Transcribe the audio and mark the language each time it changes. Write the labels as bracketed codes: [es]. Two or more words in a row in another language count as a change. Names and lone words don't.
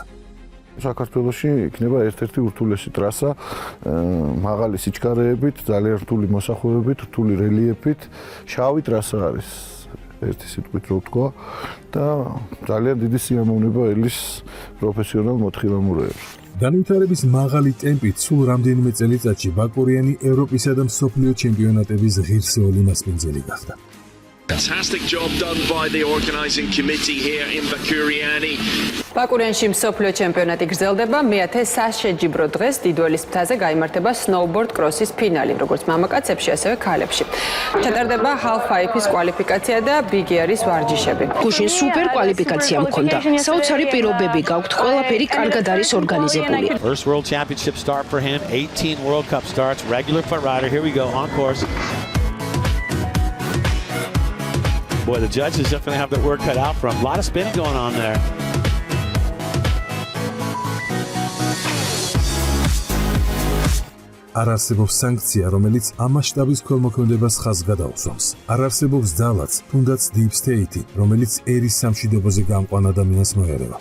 [ka] საქართველოში იქნება ერთ-ერთი ურთულესი ტრასა მაღალი სიჩქარეებით, ძალიან რთული მოსახუებით, რთული რელიეფით, შავი ტრასა არის ერთი სიტყვით რო ვთქვა და ძალიან დიდი სიამოვნება ელის პროფესიონალ მოთხილამურეებს. განვითარების მაღალი ტემპით სულ რამდენიმე წელიწადში ბაკურიანი ევროპისა და მსოფლიო ჩემპიონატების ღირსეული მასპინძელი გახდა. [en] Fantastic job done by the organising committee here in Bakuriani. [ka] ბაკურიანში მსოფლიო ჩემპიონატი გრძელდება, მეათე საშეჯიბრო დღეს დიდველის მთაზე გაიმართება სნოუბორდ კროსის ფინალი, როგორც მამაკაცებში, ასევე ქალებში. ჩატარდება half-pipe-ის კვალიფიკაცია და ბიგერის ვარჯიშები. გუშინ სუპერ კვალიფიკაცია მქონდა. საოცარი პირობები გაქვთ, ყველაფერი კარგად არის ორგანიზებული. [en] First World Championship start for him, 18 World Cup starts, regular foot rider. Here we go, on course. Boy, the judges definitely have their work cut out for him. A lot of spin going on there. [ka] არ არსებობს სანქცია, რომელიც ამ მასშტაბის ქველმოქმედებას ხაზს გადაუსვამს. არ არსებობს ძალაც, თუნდაც [en] Deep State, [ka] რომელიც ერის სამშვიდობოზე გამყვან ადამიანს მოერევა.